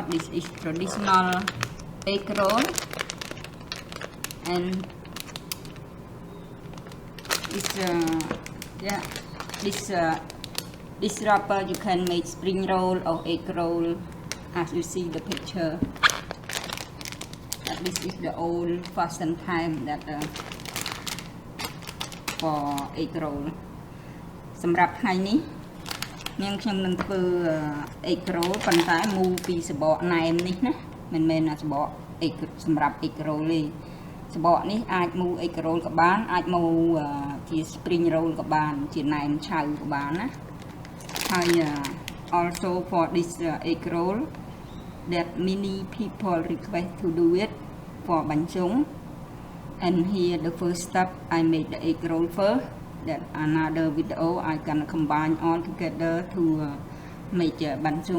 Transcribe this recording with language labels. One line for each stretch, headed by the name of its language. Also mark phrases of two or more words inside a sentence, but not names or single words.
English: This is traditional egg roll, and this wrapper you can make spring roll or egg roll as you see the picture. This is the old fashioned time that for egg roll.
Khmer: សម្រាប់ថ្ងៃនេះនាងខ្ញុំនឹងធ្វើ
English: egg roll
Khmer: ប៉ុន្តែមូពីសបកណែមនេះណាមិនមែនសបក egg សម្រាប់
English: egg roll
Khmer: ទេសបកនេះអាចមូ
English: egg roll
Khmer: ក៏បានអាចមូជា
English: spring roll
Khmer: ក៏បានជាណែមឆៅក៏បានណាហើយ
English: also for this egg roll that many people request to do it for banchung, and here the first step I made the egg roll first. That another video I can combine all together to make banchung.